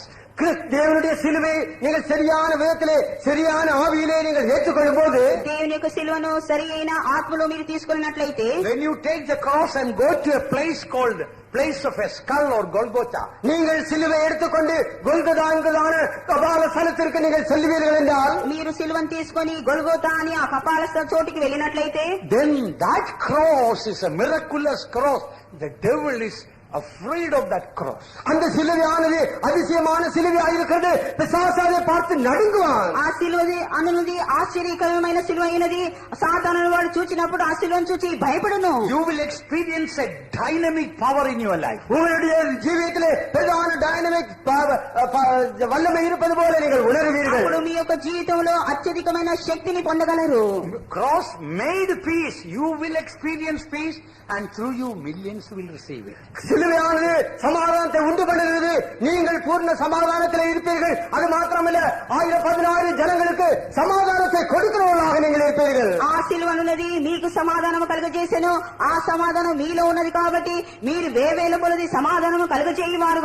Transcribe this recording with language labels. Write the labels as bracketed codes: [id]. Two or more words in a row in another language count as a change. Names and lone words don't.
[ta] தேவனுடைய சிலுவை நீங்கள் சரியான விதத்திலே சரியான ஆவியிலே நீங்கள் ஏற்றுக்கொள்ளும் போது, [te] దేవుని యొక్క సిలువను సరి అయిన ఆత్మలో మీరు తీసుకున్నట్లయితే, [en] when you take the cross and go to a place called place of a skull or Golgotha, [ta] நீங்கள் சிலுவை எடுத்துக்கொண்டு கொல்கதான்கதான கபால ஸ்தலத்திற்கு நீங்கள் செல்வீர்கள் என்றால், [te] మీరు సిలువను తీసుకొని గొల్గోతా అని ఆ కపాల చోటికి వెళ్ళినట్లయితే, [en] then that cross is a miraculous cross. The devil is afraid of that cross. [ta] அந்த சிலுவையானது அதிசயமான சிலுவையாக இருக்கிறது. பிசாசு அதை பார்த்து நடுங்குவான். [te] ఆ సిలువది అనునది ఆశ్చర్యకరమైన సిలువ అయినది. సాతాను వాడు చూచినప్పుడు ఆ సిలువను చూచి భయపడును. [en] You will experience a dynamic power in your life. [ta] உங்களுடைய ஜீவியத்திலே பிரதான டைனமிக் வல்லமை இருப்பது போல நீங்கள் உணர்வீர்கள். [te] అప్పుడు మీ యొక్క జీవితంలో అత్యధికమైన శక్తిని పొందగలరు. [en] Cross made peace. You will experience peace and through you millions will receive it. [ta] சிலுவையானது சமாதானத்தை உண்டு பண்ணுகிறது. நீங்கள் பூர்ண சமாதானத்தில் இருப்பீர்கள். அது மாத்திரமல்ல, 1016 ஜனங்களுக்கு சமாதானத்தை கொடுக்கிறவர்களாக நீங்கள் இருப்பீர்கள். [te] ఆ సిలువనున్నది మీకు సమాధానము కలుగజేసెను. ఆ సమాధానం మీలో ఉన్నది కాబట్టి మీరు వేవేల కొలది సమాధానము కలుగజేయువారు